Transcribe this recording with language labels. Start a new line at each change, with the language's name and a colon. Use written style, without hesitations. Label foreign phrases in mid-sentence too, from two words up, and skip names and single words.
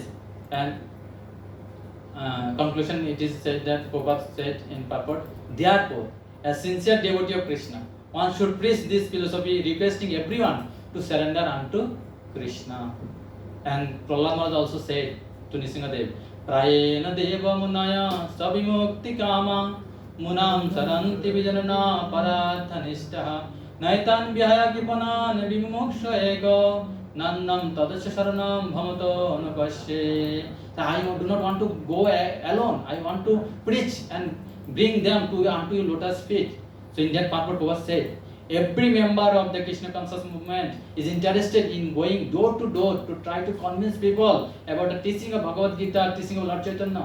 English: And conclusion, it is said that Prabhupada said in purport, therefore, as sincere devotee of Krishna, one should preach this philosophy, requesting everyone to surrender unto Krishna. And Prahlad Maharaj also said to Nrsimhadev,
Sanskrit: Prayena Deva Munaya Sabimukti Kama Munam Saranti Vijanana Parathanishtaha Naitan Vyaya Kipanan Vimoksha Ego Nannam tadasya sharanam bhamato anupasye.
English: So I do not want to go alone. I want to preach and bring them to unto your lotus feet. So in that purport was said, every member of the Krishna conscious movement is interested in going door to door to try to convince people about the teaching of Bhagavad Gita, teaching of Lord Chaitanya.